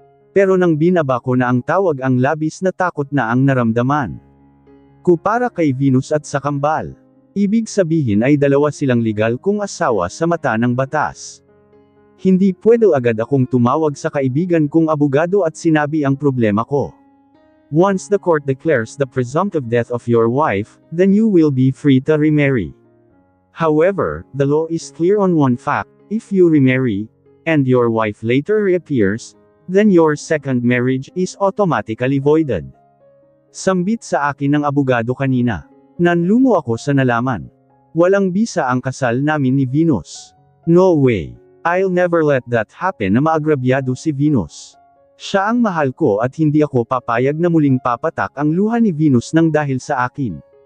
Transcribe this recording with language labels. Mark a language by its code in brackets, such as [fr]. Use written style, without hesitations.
[tl] Pero nang binaba ko na ang tawag ang labis na takot na ang naramdaman ko para kay Venus at sa kambal. Ibig sabihin ay dalawa silang legal kong asawa sa mata ng batas. Hindi pwede agad akong tumawag sa kaibigan kong abogado at sinabi ang problema ko. [en] Once the court declares the presumptive death of your wife, then you will be free to remarry. However, the law is clear on one fact: if you remarry, and your wife later reappears, then your second marriage is automatically voided. [tl] Sambit sa akin ng abogado kanina. Nanlumo ako sa nalaman. Walang bisa ang kasal namin ni Venus. [en] No way. I'll never let that happen [tl] na maagrabyado si Venus. Siya ang mahal ko at hindi ako papayag na muling papatak ang luha ni Venus nang dahil sa akin.